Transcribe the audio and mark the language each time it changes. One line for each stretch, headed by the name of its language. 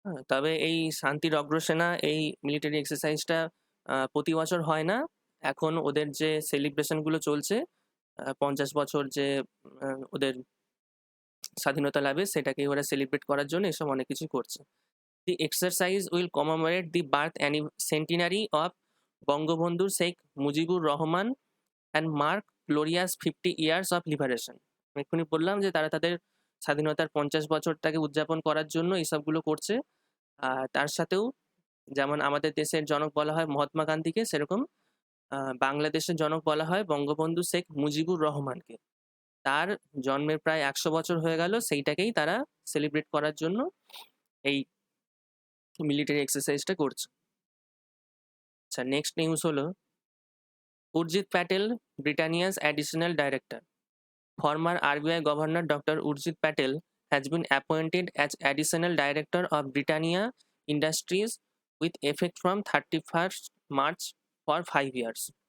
Bangla: তবে এই শান্তির অগ্রসেনা এই মিলিটারি এক্সারসাইজটা প্রতি বছর হয় না। এখন ওদের যে সেলিব্রেশনগুলো চলছে 50 বছর যে ওদের স্বাধীনতা লাভে, সেটাকে ওরা সেলিব্রেট করার জন্য এসব অনেক কিছু করছে।
English: The exercise will commemorate the birth centenary of Bangabandhu Sheikh Mujibur Rahman and mark glorious 50 years of liberation.
Bangla: আমি এক্ষুনি বললাম যে তারা তাদের স্বাধীনতার 50 বছরটাকে উদযাপন করার জন্য এইসবগুলো করছে। আর তার সাথেও যেমন আমাদের দেশের জনক বলা হয় মহাত্মা গান্ধীকে, সেরকম বাংলাদেশের জনক বলা হয় বঙ্গবন্ধু শেখ মুজিবুর রহমানকে। তার জন্মের প্রায় 100 বছর হয়ে গেল, সেইটাকেই তারা সেলিব্রেট করার জন্য এই মিলিটারি এক্সারসাইজটা করছে। আচ্ছা, নেক্সট নিউজ হলো Urjit Patel ব্রিটানিয়াস additional director.
English: Former RBI governor doctor Urjit Patel has been appointed as additional director of Britannia Industries with effect from 31st March for 5 years.